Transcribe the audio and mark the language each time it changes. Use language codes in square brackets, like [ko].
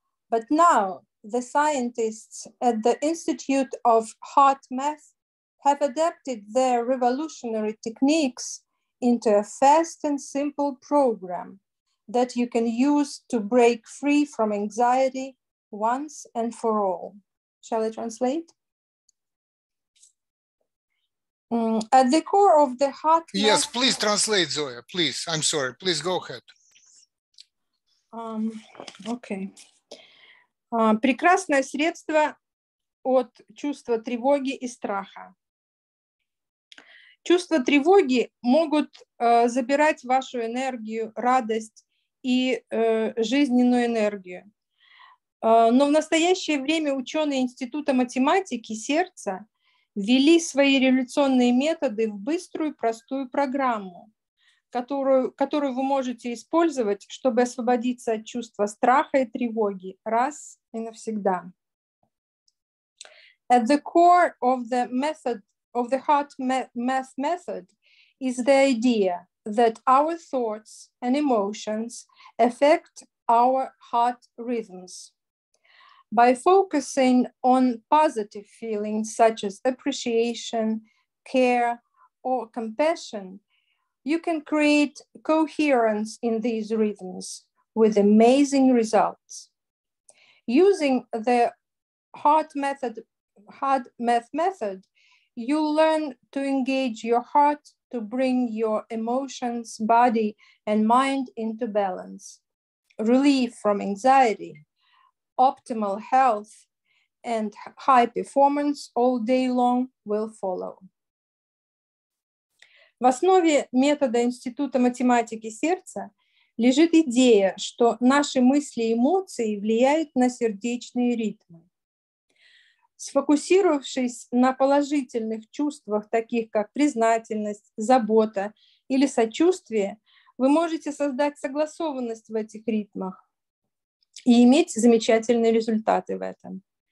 [en] But now, the scientists at the Institute of HeartMath have adapted their revolutionary techniques into a fast and simple program that you can use to break free from anxiety once and for all. Shall I translate? At the core of the HeartMath... Yes, please translate, Zoya, please. I'm sorry, please go ahead. Okay. [ru] Прекрасное средство от чувства тревоги и страха. Чувства тревоги могут забирать вашу энергию, радость и жизненную энергию. Но в настоящее время ученые Института математики сердца ввели свои революционные методы в быструю, простую программу, которую вы можете использовать, чтобы освободиться от чувства страха и тревоги раз и навсегда. [en] At the core of the method, of the HeartMath method, is the idea that our thoughts and emotions affect our heart rhythms. By focusing on positive feelings such as appreciation, care, or compassion, you can create coherence in these rhythms with amazing results. Using the HeartMath method, you'll learn to engage your heart to bring your emotions, body, and mind into balance. Relief from anxiety, optimal health, and high performance all day long will follow. [ru] В основе метода Института математики сердца лежит идея, что наши мысли и эмоции влияют на сердечные ритмы. Сфокусировавшись на положительных чувствах, таких как признательность, забота или сочувствие, вы можете создать согласованность в этих ритмах и иметь замечательные результаты в этом.